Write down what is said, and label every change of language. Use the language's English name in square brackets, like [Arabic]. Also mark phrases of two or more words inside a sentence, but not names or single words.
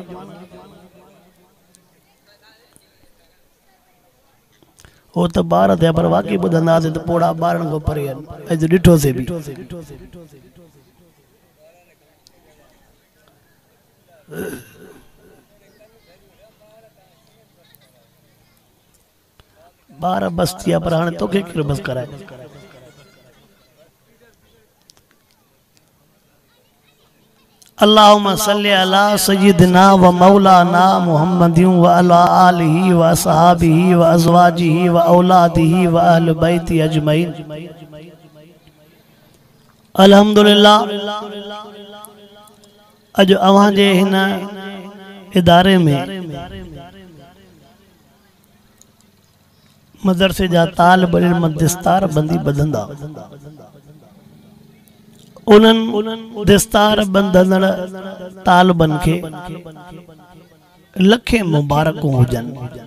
[Sindhi] हो त ॿार थिया, पर वाक़ई ॿुधंदासीं त पोड़ा ॿारनि खां परे आहिनि। अॼु ॾिठोसीं बि ॿार बस थिया, पर हाणे तोखे केरु बस कराए। [Arabic] اللهم صل على سيدنا ومولانا محمد وعلى آله وأصحابه وأزواجه وأولاده وأهل بيته أجمعين. [Sindhi] अल्हम्दुलिल्लाह अज अवां जे हिन इदारे में मदरसे जा तालिब इल्म दिस्तार बंदी बंधंदा। उन्हनि दिस्तार बंधंदड़ तालिबनि खे लखे मुबारकूं हुजनि।